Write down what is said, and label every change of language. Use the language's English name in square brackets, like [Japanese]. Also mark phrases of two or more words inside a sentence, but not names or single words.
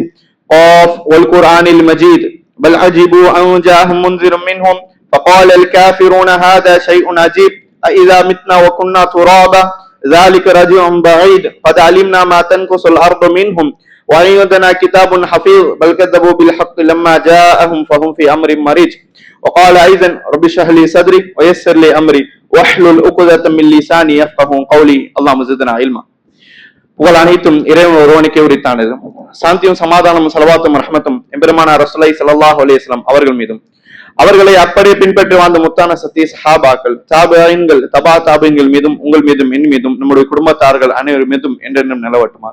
[Arabic] قاف والقرآن المجيد بل عجبوا أن جاءهم منذر منهم فقال الكافرون هذا شيء عجيب أإذا متنا وكنا ترابا ذلك رجع بعيد قد علمنا ما تنقص الأرض منهم وعندنا كتاب حفيظ بل كذبوا بالحق لما جاءهم فهم في أمر مريج. وقال أيضا رب اشرح لي صدري ويسر لي أمري واحلل عقدة من لساني يفقهوا قولي اللهم زدنا علما. [Tamil] புகழ் அனைத்தும் இறைவன் ஒருவனுக்கே உரித்தானது. சாந்தியும் சமாதானமும் ஸலவாத்தும் ரஹ்மத்தும் எம்பெருமானார் [Arabic] رسول الله صلى الله عليه وسلم [Tamil] அவர்கள் மீதும் அவர்களை அப்படியே பின்பற்றி வாழ்ந்த முத்தான சத்திய சஹாபாக்கள் தாபீன்கள் தபா தாபீன்கள் மீதும் உங்கள் மீதும் என் மீதும் நம்முடைய குடும்பத்தார்கள் அனைவர் மீதும் என்றென்றும் நிலவட்டுமாக.